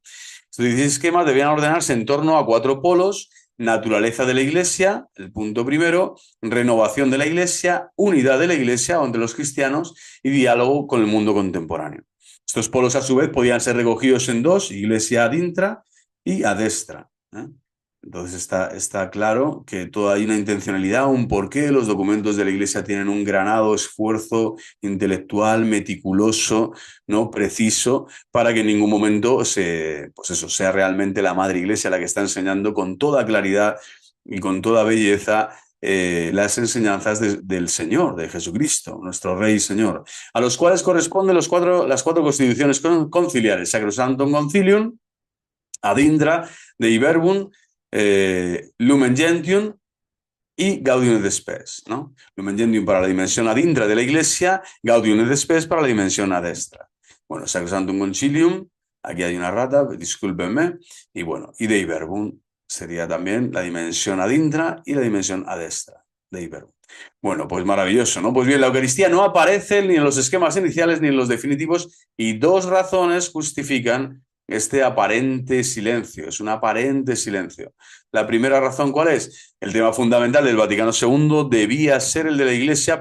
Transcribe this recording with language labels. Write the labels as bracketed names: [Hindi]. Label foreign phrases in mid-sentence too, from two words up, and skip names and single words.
[Spanish] Estos 16 esquemas debían ordenarse en torno a 4 polos: naturaleza de la Iglesia, el punto primero; renovación de la Iglesia; unidad de la Iglesia entre los cristianos; y diálogo con el mundo contemporáneo. Estos polos, a su vez, podían ser recogidos en dos: Iglesia [Latin] ad intra [Spanish] y [Latin] ad extra, [Spanish] ¿eh? Entonces está claro que todo hay una intencionalidad, un porqué. Los documentos de la Iglesia tienen un granado esfuerzo intelectual, meticuloso, ¿no?, preciso, para que en ningún momento sea realmente la Madre Iglesia la que está enseñando con toda claridad y con toda belleza las enseñanzas del Señor, de Jesucristo, nuestro Rey y Señor, a los cuales corresponden las cuatro constituciones conciliares: Sacrosanctum Concilium, [Latin] Ad Intra, [Spanish] Dei Verbum, Lumen Gentium y Gaudium et Spes, ¿no? Lumen Gentium para la dimensión [Latin] ad intra [Spanish] de la Iglesia, Gaudium et Spes para la dimensión [Latin] ad extra. [Spanish] Bueno, Sacrosanctum Concilium, aquí hay una rata, discúlpenme, y bueno, y Dei Verbum sería también la dimensión [Latin] ad intra [Spanish] y la dimensión [Latin] ad extra, [Spanish] Dei Verbum. Bueno, pues maravilloso, ¿no? Pues bien, la Eucaristía no aparece ni en los esquemas iniciales ni en los definitivos, y dos razones justifican este aparente silencio. Es un aparente silencio. La primera razón, ¿cuál es? El tema fundamental del Vaticano II debía ser el de la Iglesia.